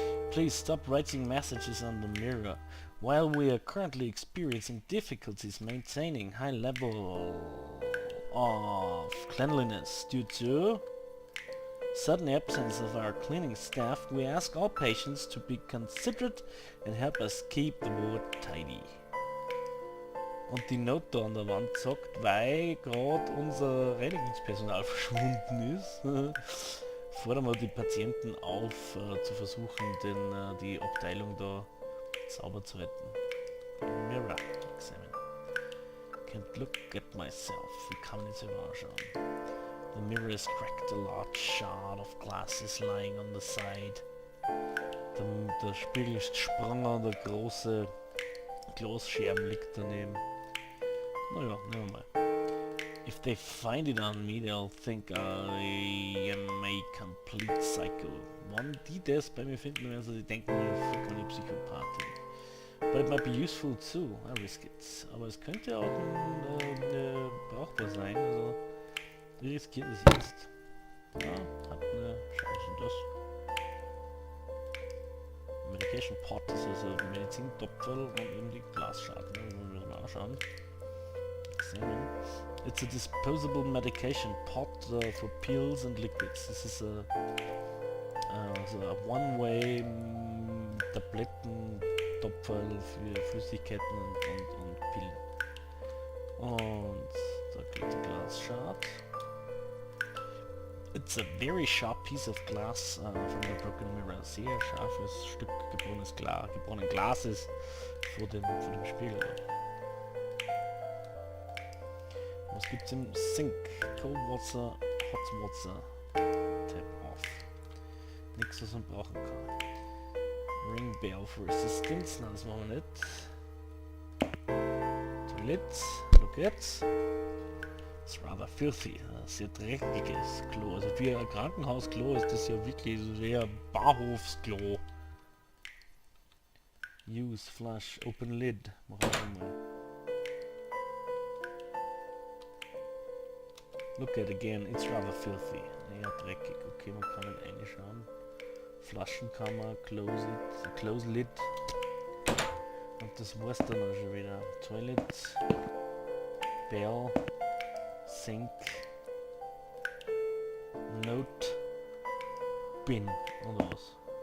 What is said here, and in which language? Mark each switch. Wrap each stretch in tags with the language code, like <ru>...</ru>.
<en>Please stop writing messages on the mirror. While we are currently experiencing difficulties maintaining high level of cleanliness due to sudden absence of our cleaning staff, we ask all patients to be considerate and help us keep the ward tidy.</en> <de>Und die Note da an der Wand sagt, weil gerade unser Reinigungspersonal verschwunden ist, fordern wir die Patienten auf, zu versuchen, die Abteilung da sauber zu halten.</de> <en>Mirror examine. Can't look at myself.</en> <de>Wie kann man das immer anschauen?</de> <en>The mirror is cracked, a large shard of glass is lying on the side.</en> <de>Der Spiegel ist gesprungen und der große Glasscherben liegt daneben. Naja, nehmen wir mal.</de> <en>If they find it on me, they'll think I am a complete psycho.</en> <de>Wenn die das bei mir finden, werden sie denken, ich bin eine Psychopathin.</de> <en>But it might be useful too. I risk it.</en> <de>Aber es könnte auch brauchbar sein. Also wir riskieren es jetzt. Ja, hat eine Chance. Das Medication Pot ist also Medizintopferl und eben die Glasschaden. Wollen wir mal anschauen.</de> <en>Examine. It's a disposable medication pot for pills and liquids. This is a one-way</en> <de>Tablettentopferl für Flüssigkeiten und Pillen. Und da geht der Glasschad.</de> <en>It's a very sharp piece of glass from the broken mirror.</en> <de>Sehr scharfes Stück gebrochenen Glases vor dem Spiegel. Was gibt's im Sink?</de> <en>Cold Water, Hot Water. Tap off.</en> <de>Nichts, was man brauchen kann.</de> <en>Ring Bell for Assistance.</en> <de>Nein, das machen wir nicht.</de> <en>Toilette. Look at. It's rather filthy.</en> <de>Sehr dreckiges Klo. Also für ein Krankenhausklo ist das ja wirklich so sehr Bahnhofsklo.</de> <en>Use Flush. Open Lid.</en> <de>Machen wir mal.</de> <en>Look at again, it's rather filthy.</en> <de>Ja, dreckig. Okay, man kann nicht reinschauen. Flaschenkammer,</de> <en>close lid.</en> <de>Und das war's dann auch schon wieder.</de> <en>Toilet, Bell, Sink, Note, Bin</en> <de>und was.</de>